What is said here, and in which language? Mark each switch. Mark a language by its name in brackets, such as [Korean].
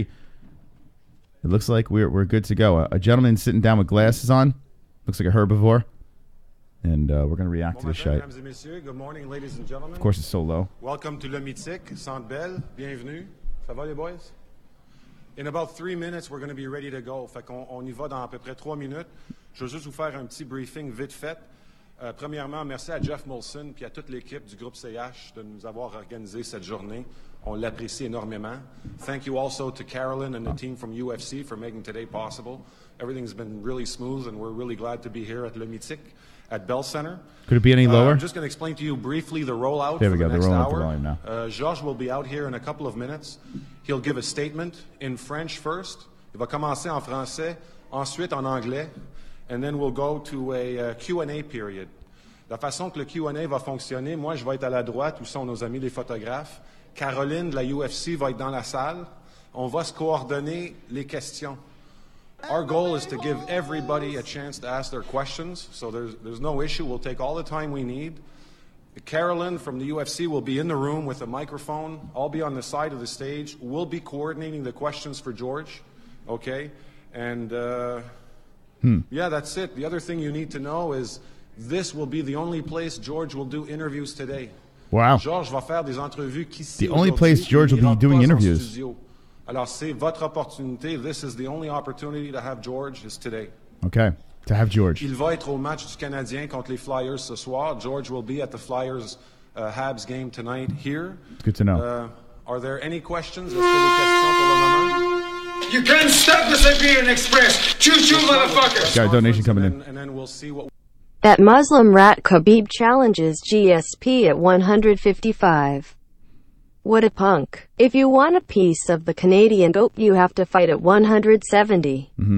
[English] It looks like we're good to go. A gentleman sitting down with glasses on. Looks like a herbivore. And we're going to react to this shit. Good morning, ladies and gentlemen. Of course, it's so low. Welcome to Le Mythique, Centre Bell. [French] Bienvenue. Ça va, les boys? [English] In about 3 minutes, we're going to be ready to go. [French] Fait qu'on y va dans à peu près 3 minutes. Je veux juste vous faire un petit briefing vite fait. Premièrement, merci à Jeff Molson et à toute l'équipe du groupe CH de nous avoir organisé cette journée. On l'apprécie énormément. [English] Thank you also to Carolyn and the team from UFC for making today possible. Everything's been really smooth, and we're really glad to be here at Le Mythique at Bell Center. Could it be any lower? I'm just going to explain to you briefly the rollout there we for go. the next rolling hour. Up the volume now. Georges will be out here in a couple of minutes. He'll give a statement in French first. [French] Il va commencer en français, ensuite en anglais, [English] and then we'll go to a Q&A period. [French] La façon que le Q&A va fonctionner, moi je vais être à la droite où sont nos amis les photographes. Caroline de la UFC va être dans la salle. On va se coordonner les questions. [English] Our goal is to give everybody a chance to ask their questions, so there's no issue. We'll take all the time we need. Carolyn from the UFC will be in the room with a microphone. I'll be on the side of the stage. We'll be coordinating the questions for George. Okay? And yeah, that's it. The other thing you need to know is this will be the only place George will do interviews today. Wow. [French] Georges va faire des entrevues qu'ici. [English] The only place George will be doing interviews. Studio. [French] Alors, c'est votre opportunité. [English] This is the only opportunity to have George is today. Okay, to have George. [French] Il va être au match du Canadien contre les Flyers ce soir. [English] George will be at the Flyers Habs game tonight here. Good to know. Are there any questions? [French] Est-ce qu'il y a des questions pour le moment? [English] You can't stop the Siberian Express. Choo-choo, motherfucker. Got a donation coming in. And then we'll see what... That Muslim rat Khabib challenges GSP at 155. What a punk. If you want a piece of the Canadian goat, you have to fight at 170.